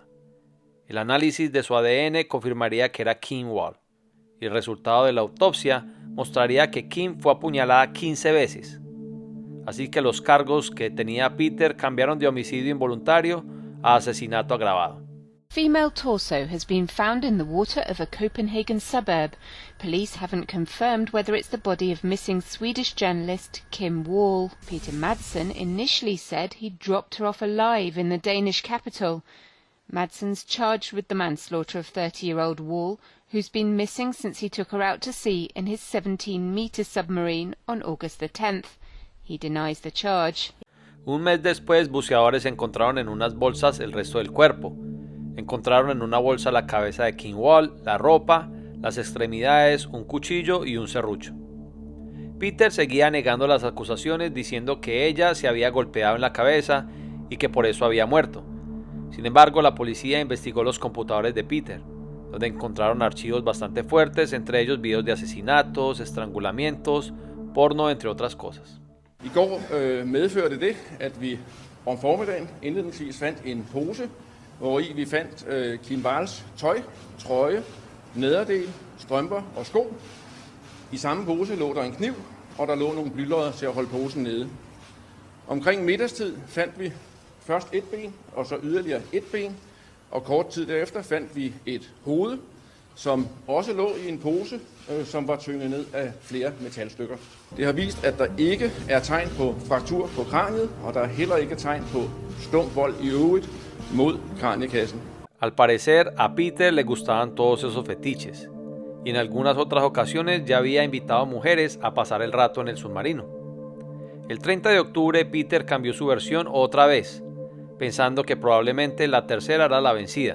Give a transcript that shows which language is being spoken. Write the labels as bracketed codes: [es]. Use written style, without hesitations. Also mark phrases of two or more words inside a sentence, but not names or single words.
[es] El análisis de su ADN confirmaría que era Kim Wall, y el resultado de la autopsia mostraría que Kim fue apuñalada 15 veces. Así que los cargos que tenía Peter cambiaron de homicidio involuntario a asesinato agravado. [en] Female torso has been found in the water of a Copenhagen suburb. Police haven't confirmed whether it's the body of missing Swedish journalist Kim Wall. Peter Madsen initially said he'd dropped her off alive in the Danish capital. Madsen's charged with the manslaughter of 30-year-old Wall, who's been missing since he took her out to sea in his 17-meter submarine on August the 10th. He denies the charge. [es] Un mes después, buceadores encontraron en unas bolsas el resto del cuerpo. Encontraron en una bolsa la cabeza de Kim Wall, la ropa, las extremidades, un cuchillo y un serrucho. Peter seguía negando las acusaciones diciendo que ella se había golpeado en la cabeza y que por eso había muerto. Sin embargo, la policía investigó los computadores de Peter, donde encontraron archivos bastante fuertes, entre ellos videos de asesinatos, estrangulamientos, porno, entre otras cosas. [da] I går medførte det, at vi om formiddagen indledningsvis fandt en pose, hvori vi fandt Kim Walls tøj, trøje, nederdel, strømper og sko. I samme pose lå der en kniv, og der lå nogle blylodder til at holde posen nede. Omkring middagstid fandt vi først et ben, og så yderligere et ben, og kort tid derefter fandt vi et hoved, som også lå i en pose, som var tynget ned af flere metalstykker. Det har vist, at der ikke er tegn på fraktur på kraniet, og der er heller ikke tegn på stum vold i øvrigt mod kraniekassen. [es] Al parecer, a Peter le gustaban todos esos fetiches, y en algunas otras ocasiones ya había invitado a mujeres a pasar el rato en el submarino. El 30 de octubre, Peter cambió su versión otra vez, pensando que probablemente la tercera era la vencida.